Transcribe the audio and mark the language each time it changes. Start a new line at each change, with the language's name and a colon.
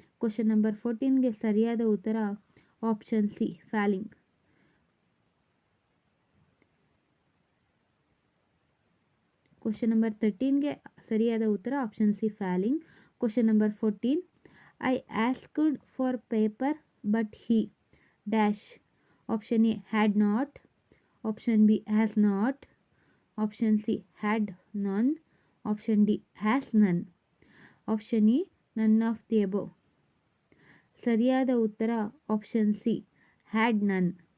Kannada: Question number 14ಗೆ ಸರಿಯಾದ ಉತ್ತರ option C
English: falling.
Kannada: Question number 13ಗೆ ಸರಿಯಾದ ಉತ್ತರ option C
English: falling.
Kannada: Question number 14.
English: I asked for paper but he dash. Option A had not, option B has not, option C had none, option D has none, option E none of the above.
Kannada: ಸರಿಯಾದ ಉತ್ತರ option C
English: had none.